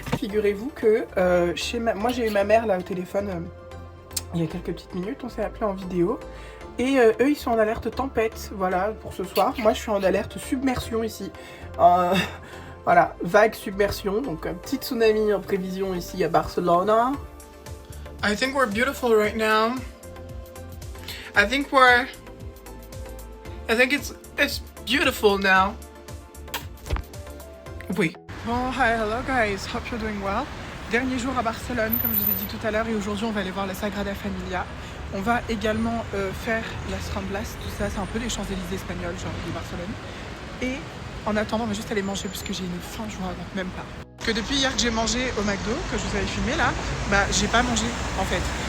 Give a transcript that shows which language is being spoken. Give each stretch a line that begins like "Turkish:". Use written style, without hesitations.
French: Figurez-vous que moi j'ai eu ma mère là au téléphone il y a quelques petites minutes, on s'est appelé en vidéo. Et eux ils sont en alerte tempête, voilà, pour ce soir. Moi je suis en alerte submersion ici. Voilà, vague submersion, donc un petit tsunami en prévision ici à Barcelone.
English: I think we're beautiful right now. I think it's beautiful now. Oui. Bon, hi, hello guys, hope you're doing well.
French: Dernier jour à Barcelone, comme je vous ai dit tout à l'heure, et aujourd'hui on va aller voir la Sagrada Familia. On va également faire Las Ramblas, tout ça, c'est un peu les Champs-Élysées espagnols, genre de Barcelone. Et en attendant, on va juste aller manger parce que j'ai une faim, je vous raconte même pas. Que depuis hier que j'ai mangé au McDo, que je vous avais filmé là, bah j'ai pas mangé en fait.